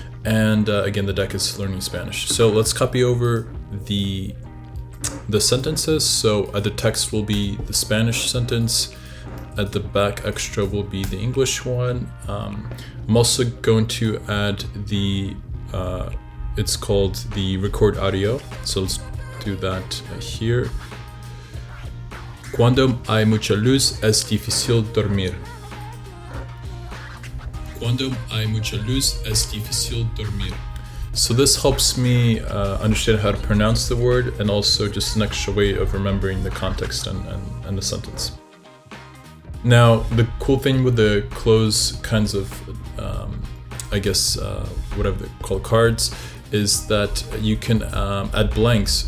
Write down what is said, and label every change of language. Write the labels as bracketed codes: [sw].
[en] And again, the deck is learning Spanish. So let's copy over the sentences. So the text will be the Spanish sentence. At the back extra will be the English one. I'm also going to add the, it's called the record audio. So let's do that here. [es] Cuando hay mucha luz, es difícil dormir. Cuando hay mucha luz, es difícil dormir. [en] So this helps me understand how to pronounce the word, and also just an extra way of remembering the context and the sentence. Now, the cool thing with the cloze kinds of, I guess, whatever they call cards, is that you can add blanks.